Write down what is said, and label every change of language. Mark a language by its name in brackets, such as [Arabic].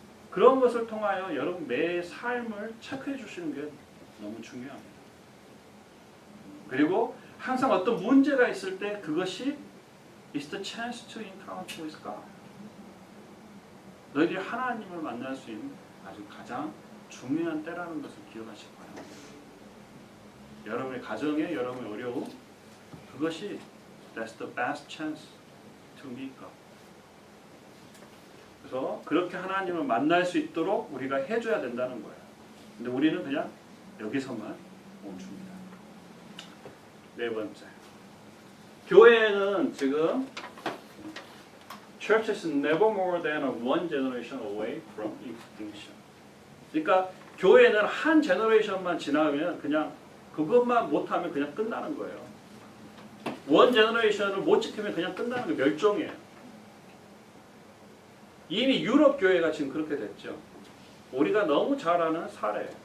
[Korean] 그런 것을 통하여 여러분 매 삶을 체크해 주시는 게 너무 중요합니다. [English] 그리고 항상 어떤 문제가 있을 때 그것이 is the chance to encounter with God. [Korean] 너희들이 하나님을 만날 수 있는 아주 가장 중요한 때라는 것을 기억하시기 바랍니다. 여러분의 가정에 여러분의 어려움 그것이 that's the best chance to meet God. 그래서 그렇게 하나님을 만날 수 있도록 우리가 해줘야 된다는 거예요. 근데 우리는 그냥 여기서만 멈춥니다. [English] 네 번째, 교회는 지금 Church is never more than one generation away from extinction. [Korean] 그러니까 교회는 한 제너레이션만 지나면 그냥 그것만 못하면 그냥 끝나는 거예요. 원 제너레이션을 못 지키면 그냥 끝나는 거 멸종이에요. 이미 유럽 교회가 지금 그렇게 됐죠. 우리가 너무 잘 아는 사례예요.